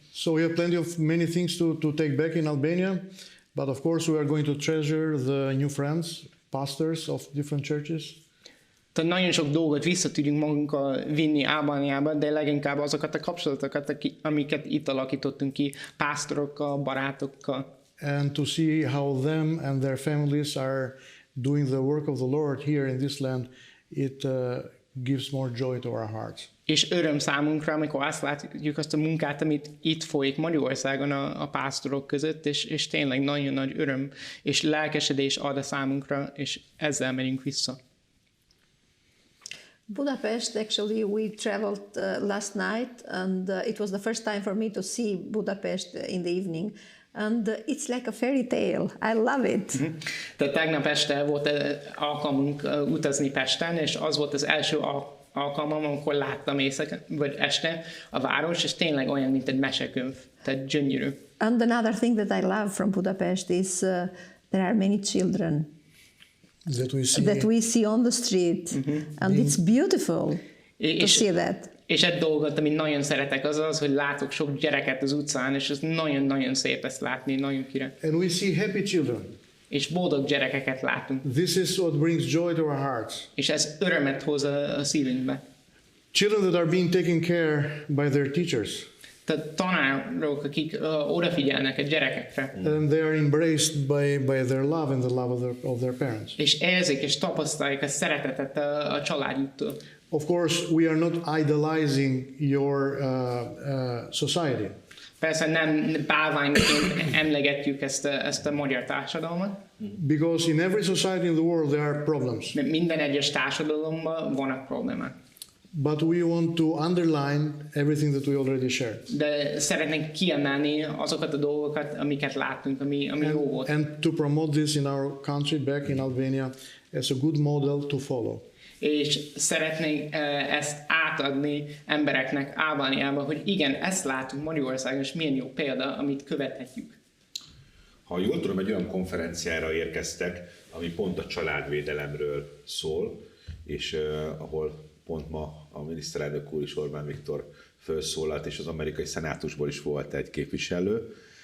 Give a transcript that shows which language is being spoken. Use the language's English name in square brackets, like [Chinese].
[English] So we have plenty of many things to take back in Albania, but of course we are going to treasure the new friends, pastors of different churches. [Hungarian] Tehát nagyon sok dolgot vissza tudjunk magunkkal vinni Albániába, de leginkább azokat a kapcsolatokat, amiket itt alakítottunk ki pásztorokkal, barátokkal. [English] And to see how them and their families are doing the work of the Lord here in this land, it gives more joy to our hearts. [Hungarian] És öröm számunkra, amikor azt látjuk azt a munkát, amit itt folyik Magyarországon a pásztorok között, és tényleg nagyon nagy öröm és lelkesedés ad a számunkra, és ezzel megyünk vissza. [English] Budapest, actually, we traveled last night, and it was the first time for me to see Budapest in the evening. And it's like a fairy tale. I love it. [Hungarian] Tehát tegnap este volt alkalmunk utazni Pesten, és az volt az első alkalmam, amikor láttam vagy este a város, és tényleg olyan, mint egy mesekönyv. Tehát gyönyörű. [English] And another thing that I love from Budapest is there are many children that we see on the street, and it's beautiful to see that. [Hungarian] És egy dolgot, amit nagyon szeretek, az, hogy látok sok gyereket az utcán, és ez nagyon-nagyon szép ezt látni, nagyon király. [English] And we see happy children. [Hungarian] És boldog gyerekeket látunk. [English] This is what brings joy to our hearts. [Hungarian] És ez örömet hoz a szívünkbe. [English] Children that are being taken care by their teachers. [Hungarian] Tehát tanárok, akik odafigyelnek a gyerekekre. [English] And they are embraced by their love and the love of their parents. [Hungarian] És érzik és tapasztalják a szeretetet a családjuktól. [English] Of course, we are not idolizing your society. [Hungarian] Persze nem bálványként emlegetjük ezt a magyar társadalmat. [English] Because in every society in the world there are problems. [Hungarian] Mert minden egyes társadalomban vannak problémák. [English] But we want to underline everything that we already shared. [Hungarian] De szeretnénk kiemelni azokat a dolgokat, amiket láttunk, ami jó volt. [English] And to promote this in our country, back in Albania, as a good model to follow. [Hungarian] És szeretnénk ezt átadni embereknek Albániában, hogy igen, ezt látunk Magyarországon, és milyen jó példa, amit követhetjük. Ha jól tudom, egy olyan konferenciára érkeztek, ami pont a családvédelemről szól, és ahol pont ma a miniszterelnök úr is, Orbán Viktor felszólalt, és az amerikai szenátusból is volt egy képviselő.